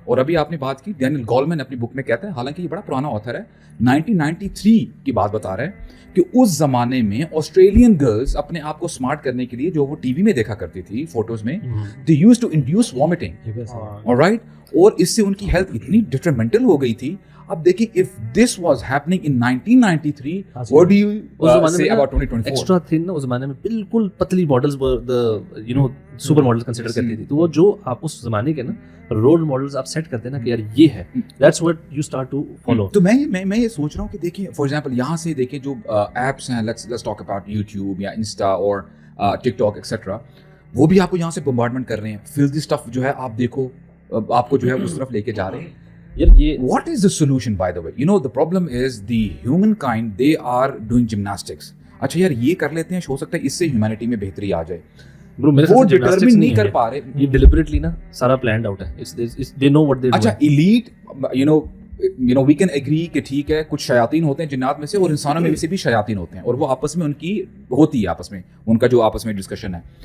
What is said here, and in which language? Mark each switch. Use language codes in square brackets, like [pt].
[ur] اور ابھی آپ نے بات کی, ڈینیل گولمن اپنی بک میں کہتا ہے, حالانکہ یہ بڑا پرانا آتھر ہے, 1993 کی بات بتا رہا ہے کہ اس زمانے میں آسٹریلین گرلز اپنے آپ کو اسمارٹ کرنے کے لیے جو وہ ٹی وی میں دیکھا کرتی تھی فوٹوز میں, [en] they use to induce vomiting, [ur] all right, اور اس سے ان کی ہیلتھ اتنی ڈٹرمنٹل ہو گئی تھی. اب دیکھیں, [en] if this was happening in 1993, what do you say about 2024? [ur] Extra تھن نا اس زمانے میں بالکل پتلی ماڈلز سپر ماڈلز کنسیڈر کرتی تھی. تو وہ جو آپ اس زمانے کے نا رول ماڈلز آپ سیٹ کرتے ہیں نا کہ یار یہ ہے, [en] That's what you start to follow. [ur] تو میں یہ سوچ رہا ہوں کہ دیکھیں [en] for example [ur] یہاں سے دیکھیں جو ایپس ہیں, [en] let's talk about YouTube [ur] یا انسٹا اور ٹک ٹاک ایکسیٹرا, وہ بھی آپ کو یہاں سے بمبارڈمنٹ کر رہے ہیں. فلدی اسٹف جو ہے آپ دیکھو, آپ کو جو ہے اس طرف لے کے جا رہے ہیں. [en] What is the solution, by the way? You know, the problem is the humankind, they are doing gymnastics. [ur] اچھا یار یہ کر لیتے ہیں, ہو سکتا ہے اس سے ہیومینٹی میں بہتری آ جائے. وہ ڈٹرمن نہیں کر پا رہے, یہ ڈیلیبریٹلی نا سارا پلانڈ آؤٹ ہے. [en] they know what they do. [ur] اچھا elite, [en] you know we can agree [ur] کہ ٹھیک ہے کچھ شیاطین ہوتے ہیں جنات میں سے, اور انسانوں میں سے بھی شیاطین ہوتے ہیں, اور وہ آپس میں ان کی ہوتی ہے, آپس میں ان کا جو آپس میں ڈسکشن ہے.